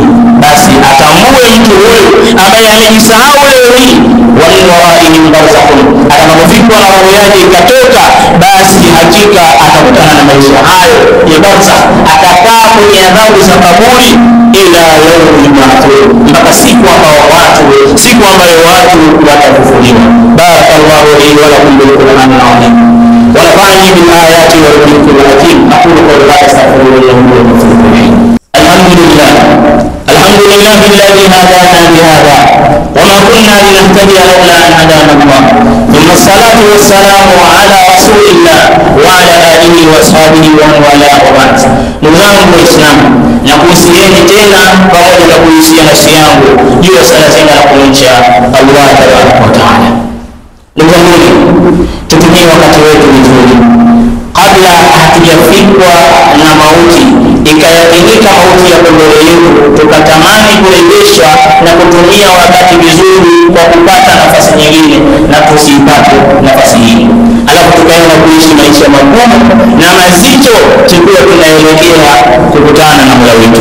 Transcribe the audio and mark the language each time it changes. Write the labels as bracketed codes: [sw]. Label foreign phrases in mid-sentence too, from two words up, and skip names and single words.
[sw] Basi atambue mtu huyu ambaye amejisahau leo hii, [ar] ومن ورائهم برزخ, [sw] atakapofikwa na roho yake ikatoka, basi hakika atakutana na maisha hayo ya barzakh, atakaa kwenye adhabu za kaburi [ar] إلى يوم يبعثون, [sw] mpaka siku ambayo watu watafufuliwa. [ar] بارك الله لي ولكم بالقرآن العظيم ونفعني بالآيات والذكر الحكيم. أقول قولي هذا أستغفر الله وأتوب إليه. الحمد لله الذي هدانا لهذا وما كنا لنهتدي لولا أن هدانا الله. ثم الصلاة والسلام على رسول الله وعلى آله وصحبه ومن والاه وبعد. [sw] Ndugu zangu Waislamu, na kuhusieni tena pamoja na kuhusia nafsi yangu juu ya sala zima la kumcha [ar] الله تبارك وتعالى. [sw] Ndugu zangu, tutumie wakati wetu vizuri kabla hatujafikwa na mauti, ikayakinika mauti ya mbele yetu, tukatamani kurejeshwa na kutumia wakati vizuri kwa kupata nafasi nyingine na tusipate nafasi hii, alafu tukaenda kuishi maisha magumu na mazito, tukiwa tunaelekea kukutana na Mola wetu.